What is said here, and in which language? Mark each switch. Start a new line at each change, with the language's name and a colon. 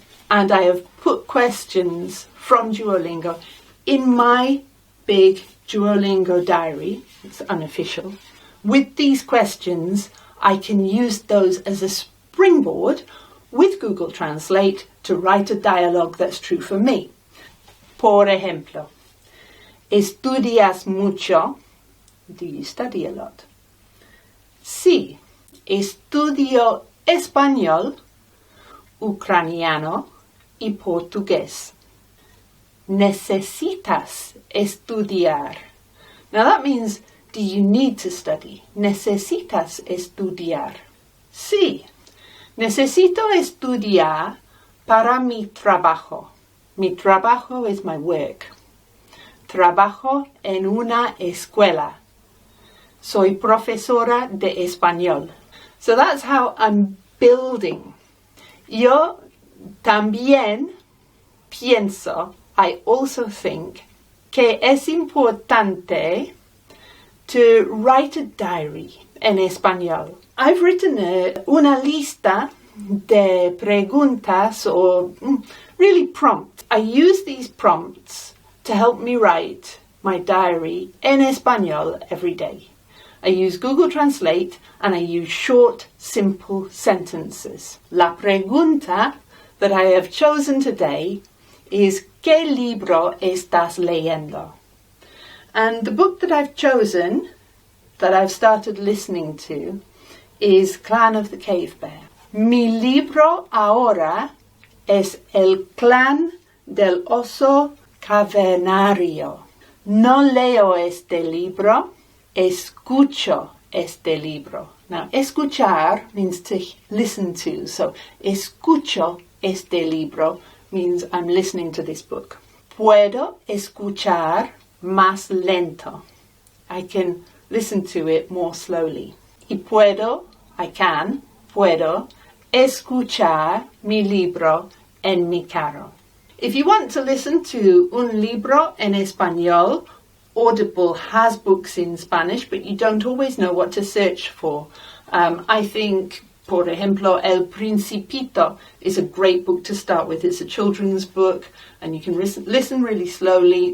English: And I have put questions from Duolingo in my big Duolingo diary. It's unofficial. With these questions, I can use those as a springboard with Google Translate to write a dialogue that's true for me.
Spanish: Por ejemplo, ¿estudias mucho?
English: Do you study a lot?
Spanish: Sí, estudio español, ucraniano y portugués. Necesitas estudiar.
English: Now that means, do you need to study?
Spanish: Necesitas estudiar. Sí, necesito estudiar para mi trabajo.
English: Mi trabajo is my work. Trabajo en una escuela.
Spanish: Soy profesora de español. So that's how I'm building.
English: Yo también pienso,
Spanish: I also think,
English: que es importante
Spanish: to write a diary
English: en español.
Spanish: I've written
English: una lista de preguntas
Spanish: or really prompts. I use these prompts to help me write my diary
English: en español
Spanish: every day. I use Google Translate and I use short, simple sentences.
English: La pregunta
Spanish: that I have chosen today is
English: ¿Qué libro estás leyendo?
Spanish: And the book that I've chosen, that I've started listening to, is Clan of the Cave Bear. Mi libro ahora es El Clan del Oso Cavernario. No leo este libro, escucho este libro.
English: Now, escuchar means to listen to. So, escucho este libro means I'm listening to this book.
Spanish: Puedo escuchar más lento.
English: I can listen to it more slowly.
Spanish: Y puedo escuchar mi libro en mi carro.
English: If you want to listen to un libro en español, Audible has books in Spanish, but you don't always know what to search for. I think, por ejemplo, El Principito is a great book to start with. It's a children's book, and you can listen really slowly.